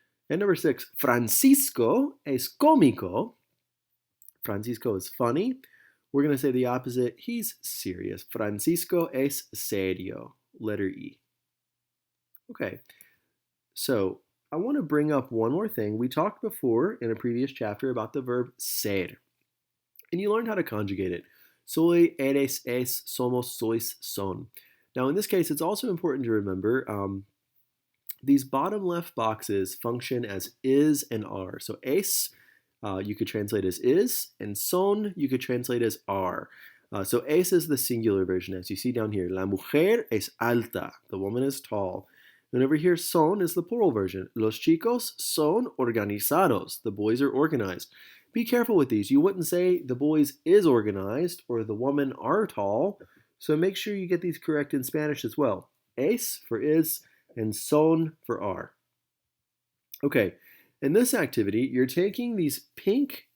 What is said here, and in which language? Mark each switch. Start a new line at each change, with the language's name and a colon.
English: And number 6,
Spanish: Francisco es cómico.
English: Francisco is funny. We're going to say the opposite. He's serious.
Spanish: Francisco es serio.
English: Letter E. Okay, so I want to bring up one more thing. We talked before in a previous chapter about the verb ser. And you learned how to conjugate it.
Spanish: Soy, eres, es, somos, sois, son.
English: Now in this case, it's also important to remember these bottom left boxes function as is and are. So es, you could translate as is, and son, you could translate as are. So es is the singular version, as you see down here.
Spanish: La mujer es alta.
English: The woman is tall. And over here, son is the plural version.
Spanish: Los chicos son organizados.
English: The boys are organized. Be careful with these. You wouldn't say the boys is organized or the women are tall. So make sure you get these correct in Spanish as well. Es for is and son for are. Okay, in this activity, you're taking these pink